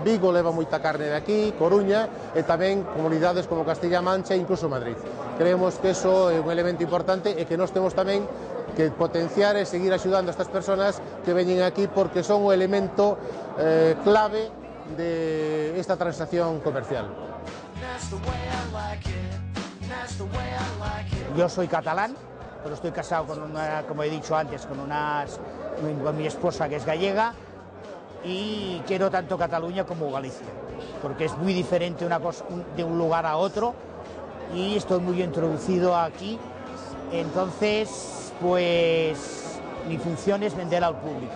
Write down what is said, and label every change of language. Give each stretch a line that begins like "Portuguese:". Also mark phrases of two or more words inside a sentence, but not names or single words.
Galician: Vigo leva moita carne de aquí, Coruña, e tamén comunidades como Castilla-A Mancha e incluso Madrid. Creemos que eso é un elemento importante e que nós temos tamén que potenciar e seguir axudando a estas persoas que veñen aquí porque son o elemento clave de esta transacción comercial.
Spanish: Yo soy catalán, pero estoy casado con una, como he dicho antes, con mi esposa que es gallega, y quiero tanto Cataluña como Galicia, porque es muy diferente una cosa de un lugar a otro, y estoy muy introducido aquí, entonces pues mi función es vender al público.